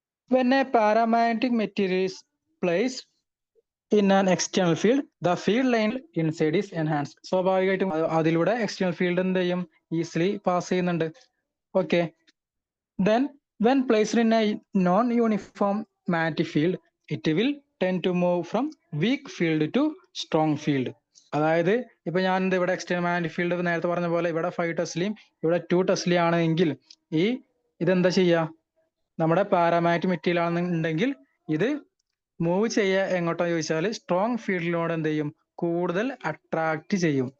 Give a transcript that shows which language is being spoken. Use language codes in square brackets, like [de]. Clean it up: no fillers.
[en] When a paramagnetic material is placed in an external field, the field line inside is enhanced. [ml] സ്വാഭാവികമായിട്ടും അതിലൂടെ external field എന്ത് ചെയ്യും, easily pass ചെയ്യുന്നുണ്ട്. [en] Okay, then when placed in a non-uniform magnetic field, it will tend to move from weak field to strong field. [ml] അതായത് ഇപ്പൊ ഞാൻ ഇവിടെ external magnetic field നേരത്തെ പറഞ്ഞ പോലെ ഇവിടെ 5 ടെസ്ലയും ഇവിടെ 2 ടെസ്ലയും ആണെങ്കിൽ ഇതെന്താ ചെയ്യുക, നമ്മുടെ പാരാമാഗ്നറ്റിക് മെറ്റീരിയൽ ആണെന്നുണ്ടെങ്കിൽ ഇത് മൂവ് ചെയ്യുക എങ്ങോട്ടാന്ന് ചോദിച്ചാൽ സ്ട്രോങ് ഫീൽഡിനോട് എന്ത് ചെയ്യും, കൂടുതൽ അട്രാക്ട് ചെയ്യും.